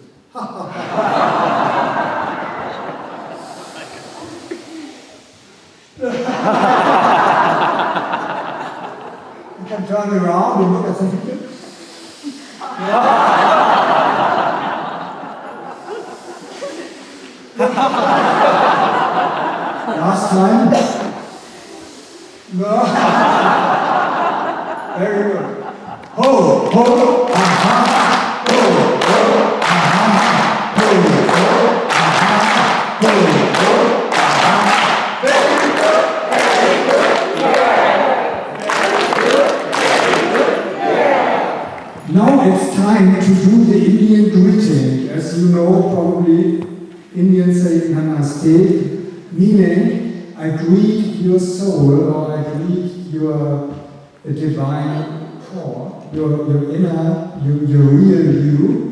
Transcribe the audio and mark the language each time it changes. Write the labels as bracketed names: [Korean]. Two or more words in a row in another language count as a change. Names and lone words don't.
[English] You can turn around and look at some people. Last time. No. Very good. Ho, ho, aha, ho, ho, aha, ho, ho, aha, ho, ho, aha. Very good, very good. Now it's time to do the Indian greeting. As you know, probably Indians say Namaste, meaning I greet your soul, or I greet your divine core, your inner, your real you.